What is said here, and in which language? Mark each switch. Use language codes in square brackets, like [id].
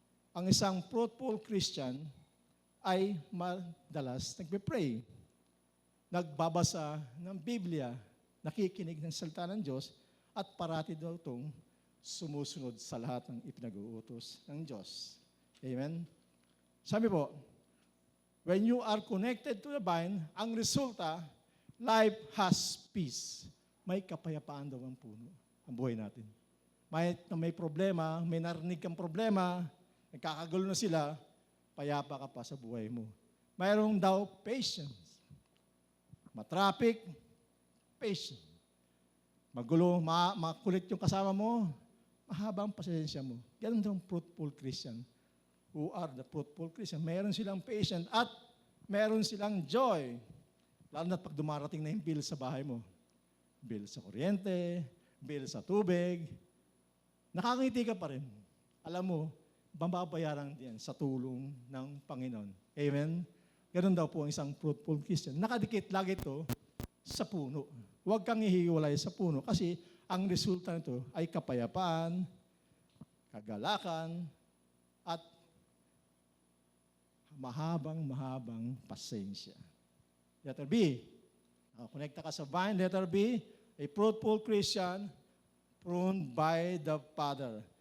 [tl] Ang isang fruitful Christian ay madalas nagpe-pray, nagbabasa ng Biblia, nakikinig ng salita ng Diyos, at parati daw itong sumusunod sa lahat ng ipinag-uutos ng Diyos. Amen? Sabi po, [en] when you are connected to the vine, [tl] ang resulta, [en] life has peace. [tl] May kapayapaan daw ang puno, ang buhay natin. May problema, may narinig kang problema, nagkakagulo na sila, payapa ka pa sa buhay mo. Mayroong daw patience. Matraffic, patience. Magulo, makulit yung kasama mo, mahaba ang pasensya mo. Ganun daw ang fruitful Christian. [en] Who are the fruitful Christian? [tl] Meron silang patience at meron silang joy. Lalo na pag dumarating na yung bill sa bahay mo. Bill sa kuryente, bill sa tubig. Nakangiti ka pa rin. Alam mo, mababayaran din sa tulong ng Panginoon. Amen? Ganun daw po ang isang fruitful Christian. Nakadikit lagi ito sa puno. Huwag kang ihiwalay sa puno kasi ang resulta nito ay kapayapaan, kagalakan, at mahabang pasensya. Letter B. Connecta ka sa vine. Letter B. [en] A fruitful Christian pruned by the Father.